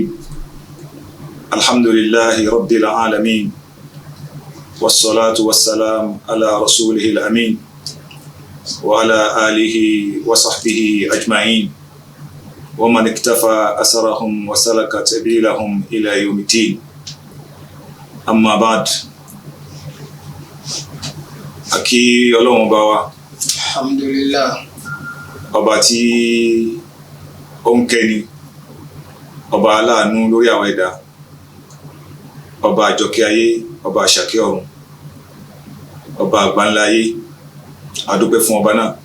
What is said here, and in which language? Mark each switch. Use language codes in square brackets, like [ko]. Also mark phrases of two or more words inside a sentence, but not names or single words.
[ar] الحمد لله رب العالمين والصلاة والسلام على رسوله الأمين وعلى آله وصحبه أجمعين ومن اكتفى أثرهم وسلك سبيلهم إلى يوم الدين. أما بعد، أكي [yo] Ọlọ́run bá wa. [ar] Alhamdulillah. [yo] Ọba tí ó ń kẹ́ni, ọba aláàánú lórí àwọn ẹ̀dá, ọba àjọkẹ́ ayé, ọba àṣàkẹ́ ọ̀run, ọba àgbáńlá ayé. A dúpẹ́ fún ọba náà.